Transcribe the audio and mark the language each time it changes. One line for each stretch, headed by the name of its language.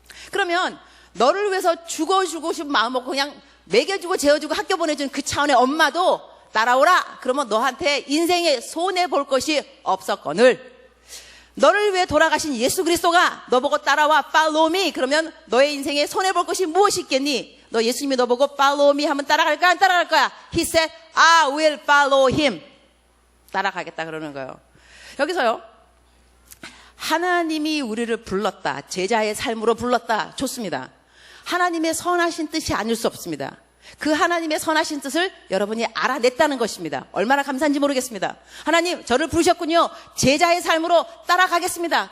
Korean: 그러면 너를 위해서 죽어주고 싶은 마음 먹고 그냥 먹여주고 재워주고 학교 보내주는 그 차원의 엄마도 따라오라. 그러면 너한테 인생에 손해볼 것이 없었거늘 너를 위해 돌아가신 예수 그리스도가 너보고 따라와
English: follow me.
Korean: 그러면 너의 인생에 손해볼 것이 무엇이 있겠니? 너 예수님이 너보고
English: follow me
Korean: 하면 따라갈 거야, 안 따라갈 거야?
English: He said, I will follow him.
Korean: 따라가겠다 그러는 거예요. 여기서요, 하나님이 우리를 불렀다, 제자의 삶으로 불렀다. 좋습니다. 하나님의 선하신 뜻이 아닐 수 없습니다. 그 하나님의 선하신 뜻을 여러분이 알아냈다는 것입니다. 얼마나 감사한지 모르겠습니다. 하나님, 저를 부르셨군요. 제자의 삶으로 따라가겠습니다.